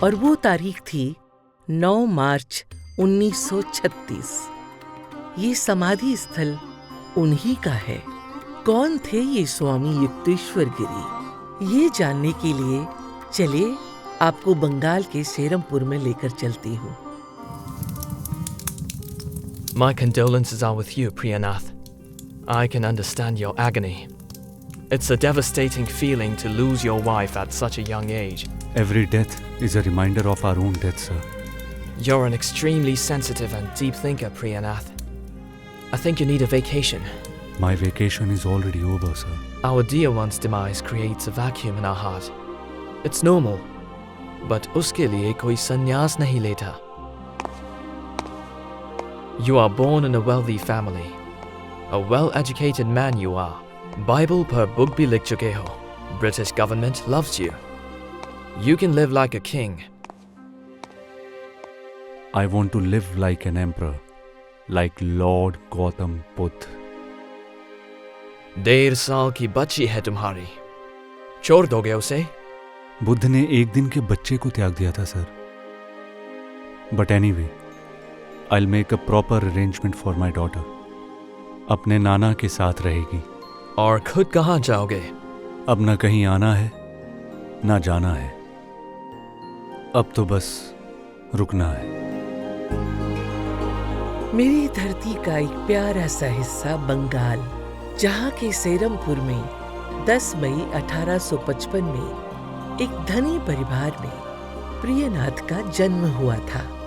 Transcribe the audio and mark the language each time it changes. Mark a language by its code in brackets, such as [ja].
[hi] और वो तारीख थी 9 मार्च 1936। ये समाधि स्थल उन्हीं का है। कौन थे ये स्वामी युक्तेश्वर गिरी? ये जानने के लिए चलिए आपको बंगाल के सेरमपुर में लेकर चलती हूँ। [en] My condolences are with you, Priyanath. I can understand your agony. It's a devastating feeling to lose your wife at such a young age. Every death is a reminder of our own death, sir. You're an extremely sensitive and deep thinker, Priyanath. I think you need a vacation. My vacation is already over, sir. Our dear one's demise creates a vacuum in our heart. It's normal, but [hi] uske liye koi sannyas nahi leta. [en] You are born in a wealthy family. A well-educated man you are. [hi] Bible per book bhi likh chuke ho. [en] British government loves you. You can live like a king. I want to live like an emperor, like Lord Gautam Buddha. [hi] 1.5 साल की बच्ची है तुम्हारी, छोड़ दोगे उसे? बुद्ध ने एक दिन के बच्चे को त्याग दिया था, sir. [en] But anyway, I'll make a proper arrangement for my daughter. [hi] अपने नाना के साथ रहेगी. और खुद कहाँ जाओगे? अब ना कहीं आना है, ना जाना है. अब तो बस रुकना है. मेरी धरती का एक प्यारा सा हिस्सा बंगाल, जहाँ के सेरमपुर में 10 मई 1855 में एक धनी परिवार में प्रियनाथ का जन्म हुआ था।